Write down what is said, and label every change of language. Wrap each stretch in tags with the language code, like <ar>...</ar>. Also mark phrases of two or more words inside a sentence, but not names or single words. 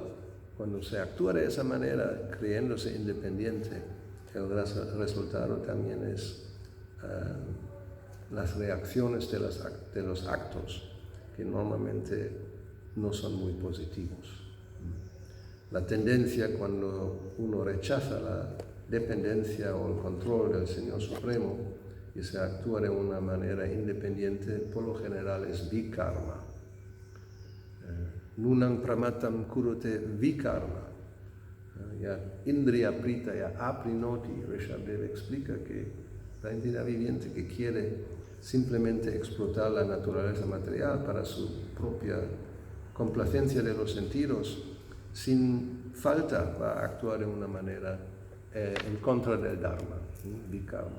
<es>Cuando se actúa de esa manera, creyéndose independiente, el resultado también es las reacciones de los actos, que normalmente no son muy positivos. La tendencia cuando uno rechaza la dependencia o el control del Señor Supremo y se actúa de una manera independiente, por lo general es vikarma.</es> <sa>Nunam pramatam kurute vikarma. Ya Indriya Prita, ya Aprinoti,</sa> <es>Rishabdev explica que la entidad viviente que quiere simplemente explotar la naturaleza material para su propia complacencia de los sentidos, sin falta va a actuar de una manera en contra del Dharma, vikarma.</es>